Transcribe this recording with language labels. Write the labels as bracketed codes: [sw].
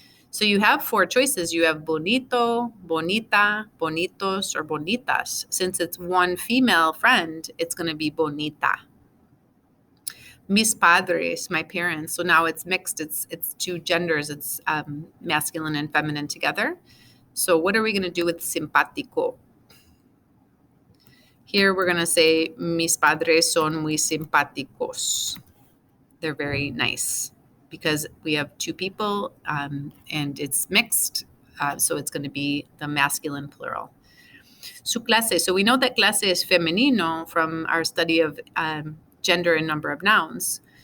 [en] So you have 4 choices. You have bonito, bonita, bonitos, or bonitas. Since it's one female friend, it's going to be bonita. Mis padres, my parents. So now it's mixed. It's 2 genders. It's masculine and feminine together. So what are we going to do with simpático? Here we're going to say [es] mis padres son muy simpáticos. [en] They're very nice, because we have 2 people and it's mixed. So it's going to be the masculine plural. Su clase. So we know that clase is femenino from our study of gender and number of nouns.